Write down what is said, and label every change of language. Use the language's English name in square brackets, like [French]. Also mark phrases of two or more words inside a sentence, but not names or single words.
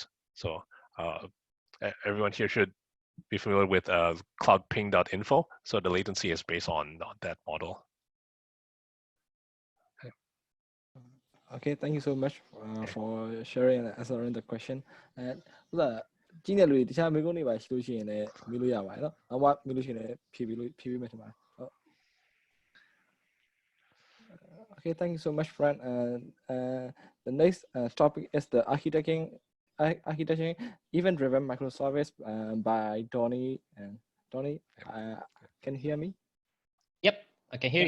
[English] So everyone here should be familiar with cloudping.info. So the latency is based on that model. Okay, thank you so much for sharing and answering the question. [Burmese] And 今年လူတွေတခြားမေးခွန်းတွေပါရှိလို့ရှိရင်လည်းမေးလို့ရပါတယ်နော်။နောက်မှမေးလို့ရှိရင်လည်းဖြေပေးမယ်ထင်ပါတယ်။ဟုတ် [English] Okay, thank you so much, friend. The next topic is the architecting event-driven microservice by Donny. And Donny, can you hear me? Yep, I can hear you.